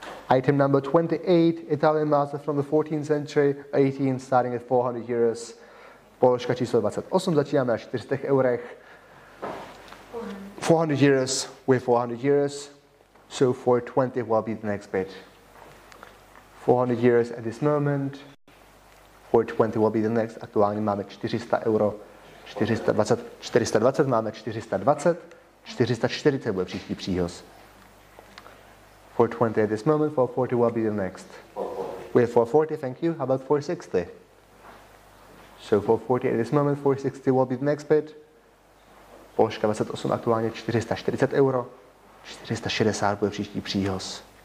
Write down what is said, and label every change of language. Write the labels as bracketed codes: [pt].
[en] Item number 28, Italian master from the 14th century, 18, starting at 400 euros. [cs] Položka číslo 28, začínáme na 400 eurech. [en] 400 euros, with 400 euros, so 420 will be the next bid. 400 euros at this moment, 420 will be the next, [cs] aktuálně máme 400 euro, 420 máme 420, 440 bude příští příhoz. [en] 420 at this moment, 440 will be the next. We have 440, thank you. How about 460? So 440 at this moment, 460 will be the next bid. [cs] Položka 28 aktuálně 440 euro, 460 bude příští příhoz.